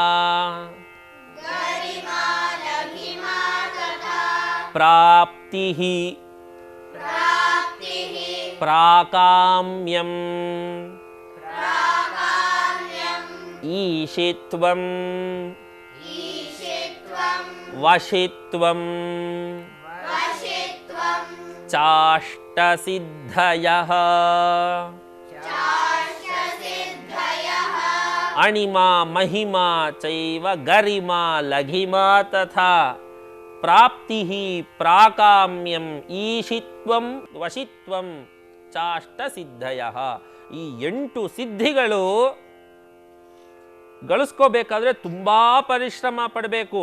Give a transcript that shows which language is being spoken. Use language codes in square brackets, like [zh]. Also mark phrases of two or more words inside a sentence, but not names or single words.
[sa] ಪ್ರಾಪ್ತಿ ಪ್ರಾಕಾಮ್ಯಂ ಈಶಿತ್ವಂ ವಶಿತ್ವಂ ಚಾಷ್ಟಸಿದ್ಧಯಃ. ಅಣಿಮಾ ಮಹಿಮಾ ಚೈವ ಗರಿಮಾ ಲಘಿಮಾ ತಥಾ ಪ್ರಾಪ್ತಿ ಪ್ರಾಕಾಮ್ಯಂ ಈಶಿತ್ವಂ ವಶಿತ್ವಂ ಚಾಷ್ಟಸಿದ್ಧಯಃ. [kn] ಈ 8 ಸಿದ್ಧಿಗಳು ಗಳಿಸ್ಕೋಬೇಕಾದ್ರೆ ತುಂಬಾ ಪರಿಶ್ರಮ ಪಡಬೇಕು.